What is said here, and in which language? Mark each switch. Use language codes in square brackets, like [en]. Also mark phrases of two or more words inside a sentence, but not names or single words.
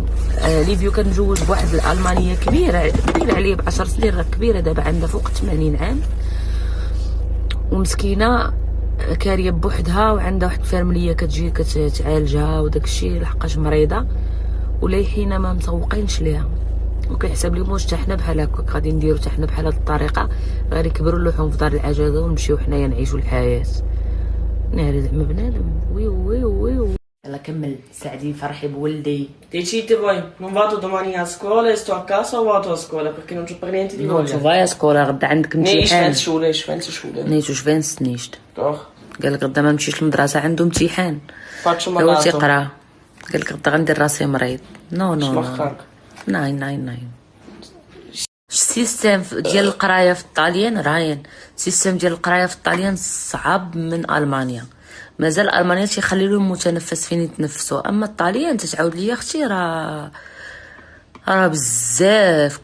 [ar] ليبيو كان مجوج بواحد الالمانيه كبيره عليه ب10 سنين، راه كبيره دابا عندها فوق 80 عام، ومسكينه كاريه بوحدها وعندها واحد الفاميليه كتجي كتعالجها وداكشي لحقاش مريضه، ولايحين ما مسوقينش ليها. وكيحسب لهم واش حتى حنا بحال هكاك غادي نديرو حتى حنا بحال هاد الطريقه، غادي نكبروا نلوحو في دار العجزه ونمشيو حنايا نعيشو الحياه. ناري زعما بنادم. وي يلا كمل سعدي فرحي بولدي. [it] Decidete voi, non vado domani a scuola e sto a casa o vado a scuola perché non c'ho per niente di نو voglia. fai scuola [ar] غدا عندك امتحان. [de] Ich schwänze Schule. نيت واش فانس نيشت. Doch. [ar] قال لك غدا ما نمشيش للمدرسه عنده امتحان. [it] Faccio هو malato. [ar] تيقرا. قال لك غدا غندير راسي مريض. نو [de] Ich mach krank. ناين. [ar] السيستم ديال القرايه في الطاليان راين، السيستم ديال القرايه في الطاليان صعب من المانيا. مازال المانيا تيخلي لهم متنفس فين يتنفسوا، اما الطاليان تتعاود ليا اختي راه بزاف.